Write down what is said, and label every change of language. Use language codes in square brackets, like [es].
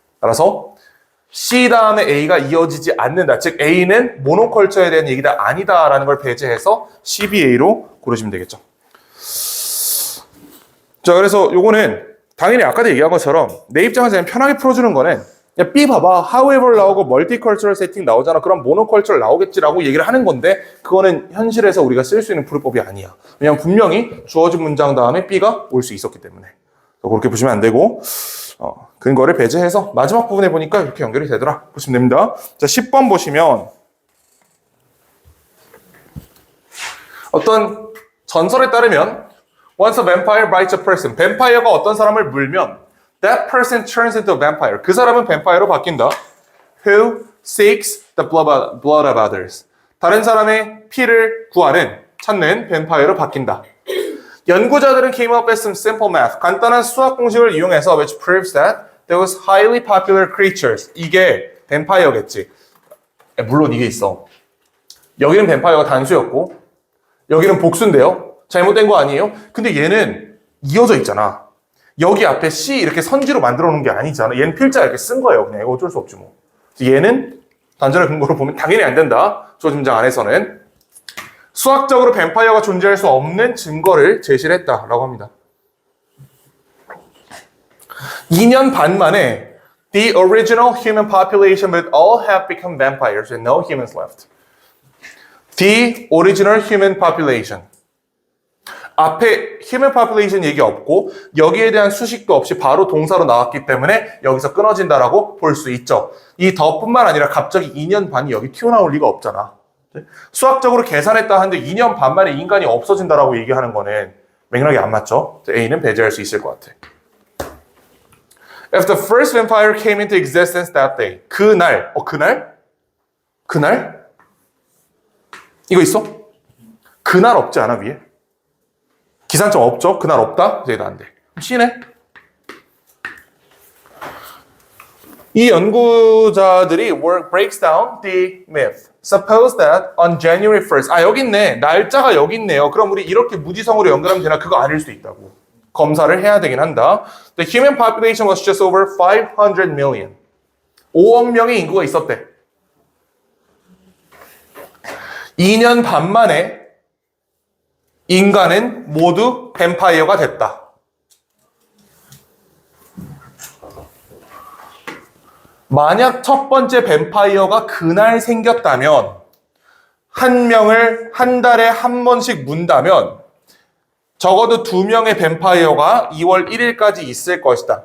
[ko] 따라서 C 다음에 A가 이어지지 않는다. 즉 A는 모노컬처에 대한 얘기가 아니다라는 걸 배제해서 CBA로 고르시면 되겠죠. 자, 그래서 요거는 당연히 아까도 얘기한 것처럼 내 입장에서 그냥 편하게 풀어주는 거는 야, B 봐봐. however 나오고 multicultural setting 나오잖아. 그럼 monocultural 나오겠지라고 얘기를 하는 건데 그거는 현실에서 우리가 쓸 수 있는 풀이법이 아니야. 왜냐면 분명히 주어진 문장 다음에 B가 올 수 있었기 때문에. 그렇게 보시면 안 되고 근거를 배제해서 마지막 부분에 보니까 이렇게 연결이 되더라. 보시면 됩니다. 자, 10번 보시면 어떤 전설에 따르면 [en] once a vampire bites a person. [ko] 뱀파이어가 어떤 사람을 물면 [en] that person turns into a vampire. [ko] 그 사람은 뱀파이어로 바뀐다. [en] Who seeks the blood of others. [ko] 다른 사람의 피를 구하는, 찾는 뱀파이어로 바뀐다. 연구자들은 [en] came up with some simple math. [ko] 간단한 수학 공식을 이용해서 [en] which proves that there was highly popular creatures. [ko] 이게 뱀파이어겠지. 물론 이게 있어. 여기는 뱀파이어가 단수였고 여기는 복수인데요. 잘못된 거 아니에요? 근데 얘는 이어져 있잖아. 여기 앞에 C 이렇게 선지로 만들어 놓은 게 아니잖아. 얘는 필자 이렇게 쓴 거예요. 그냥 이거 어쩔 수 없지 뭐. 얘는 단절의 근거로 보면 당연히 안 된다. 주어진 문장 안에서는. 수학적으로 뱀파이어가 존재할 수 없는 증거를 제시를 했다라고 합니다. 2년 반 만에 [en] the original human population would all have become vampires and no humans left. The original human population. [ko] 앞에 human population 얘기 없고 여기에 대한 수식도 없이 바로 동사로 나왔기 때문에 여기서 끊어진다라고 볼 수 있죠. 이 더뿐만 아니라 갑자기 2년 반이 여기 튀어나올 리가 없잖아. 수학적으로 계산했다 하는데 2년 반 만에 인간이 없어진다라고 얘기하는 거는 맥락이 안 맞죠. A는 배제할 수 있을 것 같아. If the first vampire came into existence that day. 그날. 그날? 그날? 이거 있어? 그날 없지 않아 위에? 기산점 없죠? 그날 없다? 이제 안 돼. C네. 이 연구자들이 [en] breaks down the myth. Suppose that on January 1st. [ko] 여기 있네. 날짜가 여기 있네요. 그럼 우리 이렇게 무지성으로 연결하면 되나? 그거 아닐 수도 있다고. 검사를 해야 되긴 한다. [en] The human population was just over 500 million. [ko] 5억 명의 인구가 있었대. 2년 반 만에 인간은 모두 뱀파이어가 됐다. 만약 첫 번째 뱀파이어가 그날 생겼다면 한 명을 한 달에 한 번씩 문다면 적어도 2명의 뱀파이어가 2월 1일까지 있을 것이다.